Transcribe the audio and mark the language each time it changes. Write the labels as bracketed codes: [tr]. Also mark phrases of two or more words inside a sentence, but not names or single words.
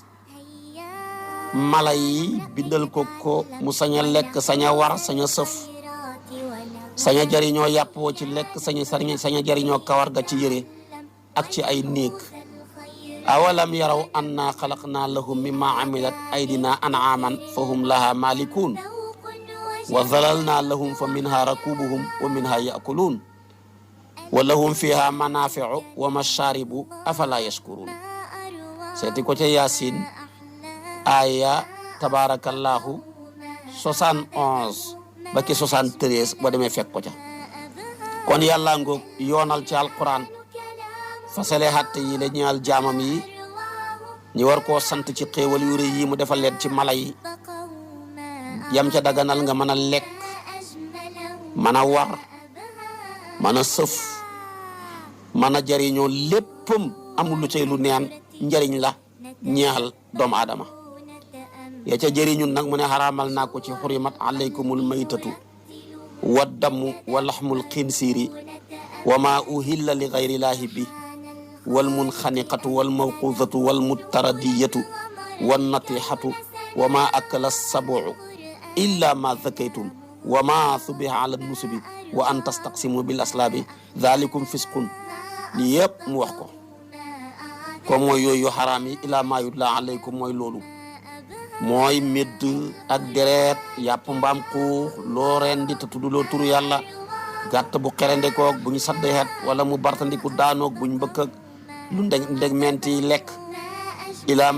[wo] mala yi bindal ko mu sañ a lekk sañ a war sañ a sëf sañ a jariñoo yàpp woo ci lekk sañ a jariñoo kawar ga ci yëre ak ci ay néeg [ar] أولم يروا أنا خلقنا لهم مما عملت أيدينا أنعاما فهم لها مالكون وذللنا لهم فمنها ركوبهم ومنها يأكلون ولهم فيها منافع ومشارب أفلا يشكرون [wo] seeti ko ca Yaasin aya tabarakallahu 71 ba ki 73 boo demee fekk ko ca kon yàlla ngoog yoonal ci alquran fasale xatte yi la ñaal jaamam yi ñi war koo sant ci xéewal yu rëy yi mu defal leen ci mala yi yam ca daganal nga mën a lekk mën a war mën a sëf mën a jariñoo léppam amul lu cay lu neen njariñ la ñeexal doomu aadama ya ca jëriñun nag mu ne xaraamal naa ko [ar] في حرمت عليكم الميتة والدم ولحم الخنزير وما أهل لغير الله به والمنخنقة والموقوذة والمتردية والنطيحة وما أكل السبع إلا ما ذكيتم و ما ذبح على النصب وأن تستقسموا بالأزلام ذلكم فسق [wo] li yëpp mu wax ko comme mooy yooyu xaraam yi [ar] إلا ما يتلى عليكم [wo] mooy loolu mooy médd ak deret yàpp mbaam xuux loo rendi te tudduloo turu yàlla gàtt bu xerendikoog bu ñu saddexet wala mu bartandiku daanoog buñ mbëkk ak lu ndeg menti lekk ila